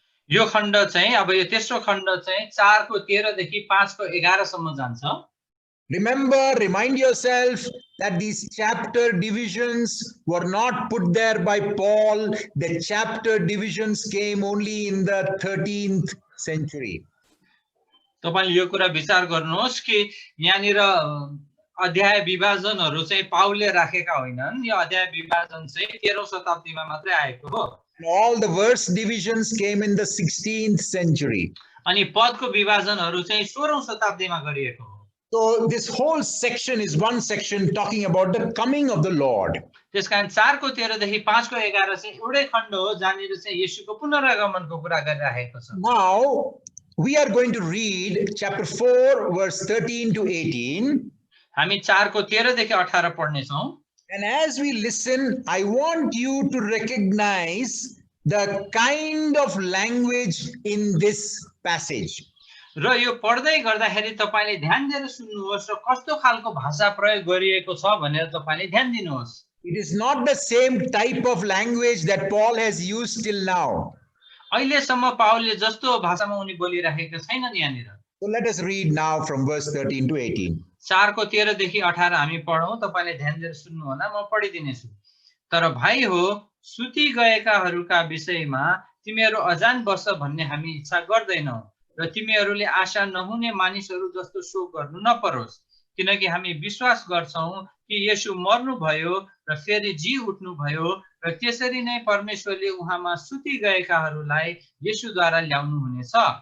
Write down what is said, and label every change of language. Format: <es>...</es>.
<ne>यो खण्ड चाहिँ अब यो तेस्रो खण्ड चाहिँ 4 को 13 देखि 5 को 11 सम्म जान्छ</ne> <en>Remind yourself that these chapter divisions were not put there by Paul. The chapter divisions came only in the 13th century.</en> <ne>तपाईले यो कुरा विचार गर्नुहोस् कि यहाँनिर अध्याय विभाजनहरू चाहिँ पाउलले राखेका होइनन् यो अध्याय विभाजन चाहिँ 13औं शताब्दीमा मात्रै आएको हो</ne> <en>All the verse divisions came in the 16th century.</en> <ne>अनि पदको विभाजनहरू चाहिँ 16औं शताब्दीमा गरिएको हो</ne> <en>So this whole section is one section talking about the coming of the Lord.</en> <ne>त्यसकारण 4 को 13 देखि 5 को 11 चाहिँ एउटै खण्ड हो जहाँनिर चाहिँ येशूको पुनरागमनको कुरा गरिरहेको छ</ne> <en>Now we are going to read chapter 4 verse 13 to 18.</en> <ne>हामी 4 को 13 देखि 18 पढ्ने छौं</ne> <en>And as we listen, I want you to recognize the kind of language in this passage.</en> <ne>र यो पढ्दै गर्दाखेरि तपाईले ध्यान दिएर सुन्नुहोस् र कस्तो खालको भाषा प्रयोग गरिएको छ भनेर तपाईले ध्यान दिनुहोस्</ne> <en>It is not the same type of language that Paul has used till now.</en> <ne>अहिलेसम्म पाउलले जस्तो भाषामा उनी बोलिरहेका छैनन् यहाँनिर</ne> <en>So let us read now from verse 13 to 18.</en> <ne>4 को 13 देखि 18 हामी पढौं तपाईले ध्यान दिएर सुन्नु होला म पढिदिनेछु तर भाइ हो सुति गएकाहरूका विषयमा तिमीहरू अजान बस भन्ने हामी इच्छा गर्दैनौ र तिमीहरूले आशा नहुने मानिसहरू जस्तो शोक गर्नु नपरोस् किनकि हामी विश्वास गर्छौं कि येशू मर्नु भयो र फेरि जी उठ्नु भयो र त्यसरी नै परमेश्वरले उहाँमा सुति गएकाहरूलाई येशूद्वारा ल्याउनु हुनेछ</ne>